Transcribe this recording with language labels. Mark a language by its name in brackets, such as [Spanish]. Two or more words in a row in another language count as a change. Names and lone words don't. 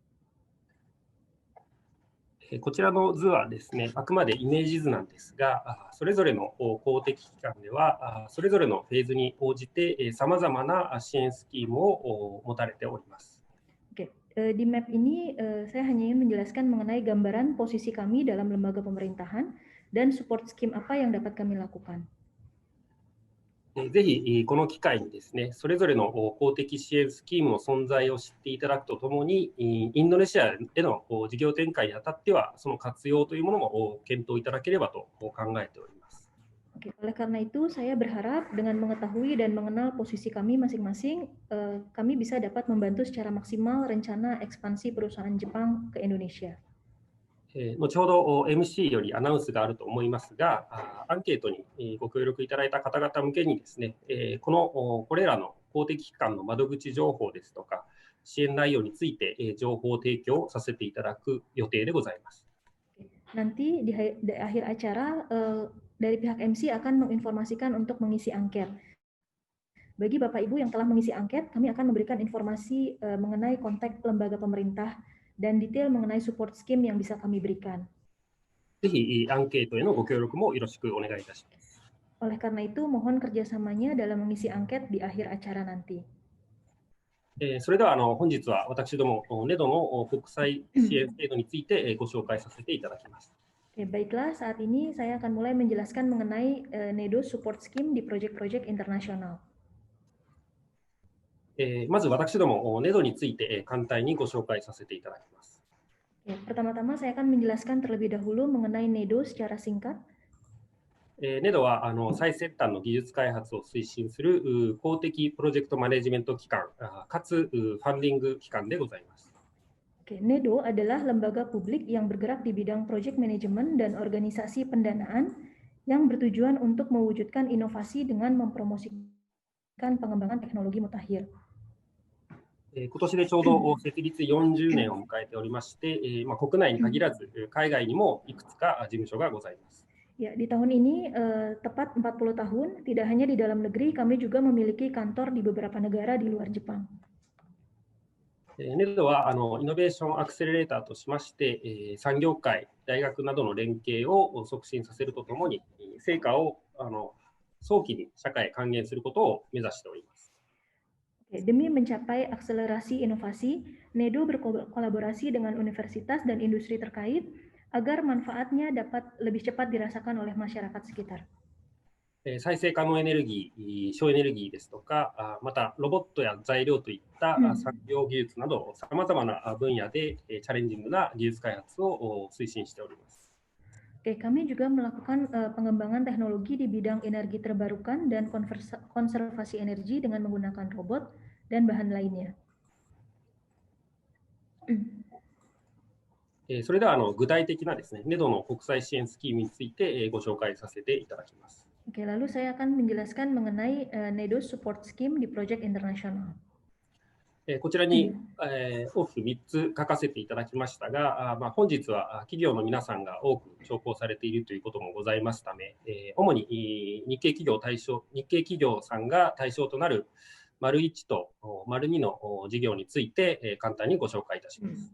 [Japanese] こちらの図はですね、あくまでイメージ図なんですが、それぞれの公的機関では、それぞれのフェーズに応じて、さまざまな支援スキームを持たれております。 [Indonesian] Oke, di map ini saya hanya ingin menjelaskan mengenai gambaran posisi kami dalam lembaga pemerintahan dan [English] support scheme [Indonesian] apa yang dapat kami lakukan. [Japanese] ぜひこの機会にですね、それぞれの公的支援スキームの存在を知っていただくとともに、インドネシアへの事業展開にあたっては、その活用というものも検討いただければと考えております。 [Indonesian] Oke, oleh karena itu saya berharap dengan mengetahui dan mengenal posisi kami masing-masing, kami bisa dapat membantu secara maksimal rencana ekspansi perusahaan Jepang ke Indonesia. [Japanese] 後ほど MC よりアナウンスがあると思いますが、アンケートにご協力いただいた方々向けにですね、これらの公的機関の窓口情報ですとか、支援内容について情報提供させていただく予定でございます。 [Indonesian] Nanti di akhir acara dari pihak MC akan menginformasikan untuk mengisi angket. Bagi Bapak Ibu yang telah mengisi angket, kami akan memberikan informasi mengenai kontak lembaga pemerintah dan detail mengenai [English] support scheme [Indonesian] yang bisa kami berikan. [Japanese] ぜひアンケートへのご協力もよろしくお願いいたします。 [Indonesian] Oleh karena itu, mohon kerjasamanya dalam mengisi angket di akhir acara nanti. [Japanese] それでは本日は私どもNEDOの国際支援制度についてご紹介させていただきます。 [Indonesian] Baiklah, saat ini saya akan mulai menjelaskan mengenai NEDO [English] support scheme [Indonesian] di proyek-proyek internasional. [Japanese] まず私どもNEDOについて簡単にご紹介させていただきます。 [Indonesian] Pertama-tama saya akan menjelaskan terlebih dahulu mengenai NEDO secara singkat. [Japanese] NEDO は最先端の技術開発を推進する公的プロジェクトマネジメント機関かつファンディング機関でございます。 [Indonesian] NEDO adalah lembaga publik yang bergerak di bidang [English] project management [Indonesian] dan organisasi pendanaan yang bertujuan untuk mewujudkan inovasi dengan mempromosikan pengembangan teknologi mutakhir. [Japanese] 今年でちょうど設立40年を迎えておりまして、国内に限らず海外にもいくつか事務所がございます。 [Indonesian] Ya, di tahun ini tepat 40 tahun, tidak hanya di dalam negeri, kami juga memiliki kantor di beberapa negara di luar Jepang. [Japanese] NEDO はイノベーションアクセレレーターとしまして、産業界、大学などの連携を促進させるとともに、成果を早期に社会へ還元することを目指しております。 [Indonesian] Demi mencapai akselerasi inovasi, NEDO berkolaborasi dengan universitas dan industri terkait agar manfaatnya dapat lebih cepat dirasakan oleh masyarakat sekitar. [Japanese] 再生可能エネルギー、省エネルギーですとか、またロボットや材料といった産業技術など、さまざまな分野でチャレンジングな技術開発を推進しております。 [Indonesian] Kami juga melakukan pengembangan teknologi di bidang energi terbarukan dan konservasi energi dengan menggunakan robot dan bahan lainnya. [Japanese] それでは具体的なですね、NEDO の国際支援スキームについてご紹介させていただきます。 [Indonesian] Lalu saya akan menjelaskan mengenai NEDO [English] support scheme [Indonesian] di project internasional. [Japanese] こちらに大きく3つ書かせていただきましたが、本日は企業の皆さんが多く聴講されているということもございますため、主に日系企業さんが対象となる丸1と丸2の事業について簡単にご紹介いたします。